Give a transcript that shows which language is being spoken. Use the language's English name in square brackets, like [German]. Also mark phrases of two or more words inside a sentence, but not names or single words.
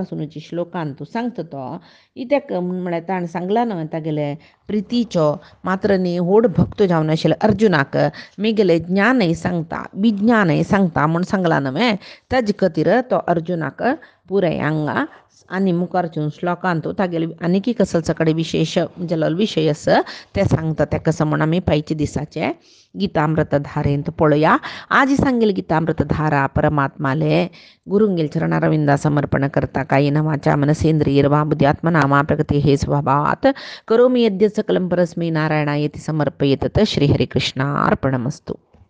[Konkani] सुनूची श्लोकान तूं सांगता तो इत्याक म्हळ्यार ताणें सांगला न्हय तागेले प्रितीचो मात्र न्ही व्हड भक्त जावन आशिल्ले अर्जुनाक मेगेले ज्ञानय सांगता विज्ञानय सांगता म्हूण सांगला न्हय ताजे खातीर तो अर्जुनाक पुराय हांगा आनी मुखारच्या श्लोकांत तागेले आनीक कसले सकडे विशेश जाल्लो विशय आसा ते सांगता ते कसं म्हूण आमी पायचे दिसाचे गीतामृत धारेंत पळोवया. आज सांगेल गीतामृत धारा परमात्माले गुरुंगेल चरणारविंदा समर्पण करता [Sanskrit] कायेन वाचा मनसेंद्रियर्वा बुद्ध्यात्मना वा प्रकृती हे स्वभावात करोमि यद्यत् सकलं परस्मै नारायणायेति समर्पयेत् श्रीहरिकृष्णार्पणमस्तु.